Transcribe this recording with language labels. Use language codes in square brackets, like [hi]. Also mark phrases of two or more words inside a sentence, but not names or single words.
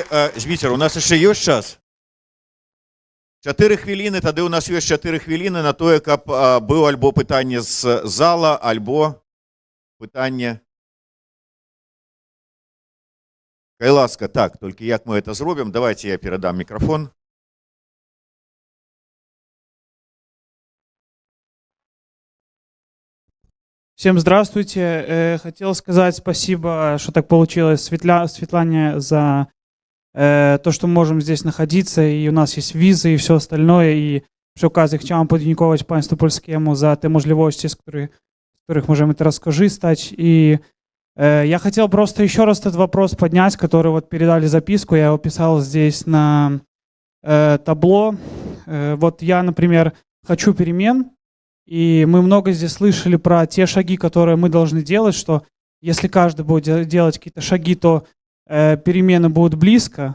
[be] Зміцер, у нас яшчэ ёсць час? 4 хвіліны, тады у нас ёсць 4 хвіліны на тое, каб быў альбо пытанне з зала, альбо пытанне... Кай ласка, так, толькі як мы это зробім? Давайте я перадам мікрафон. [ru] Всем здравствуйте. Хотел сказать спасибо, что так получилось, Светлане, за то, что мы можем здесь находиться, и у нас есть визы и все остальное. [pl] И przy okazji chciałam podziękować państwu polskiemu za te możliwości, z których możemy teraz skorzystać. [ru] И я хотел просто еще раз этот вопрос поднять, который вот передали записку, я его писал здесь на табло. Вот я, например, хочу перемен. И мы много здесь слышали про те шаги, которые мы должны делать, что если каждый будет делать какие-то шаги, то перемены будут близко.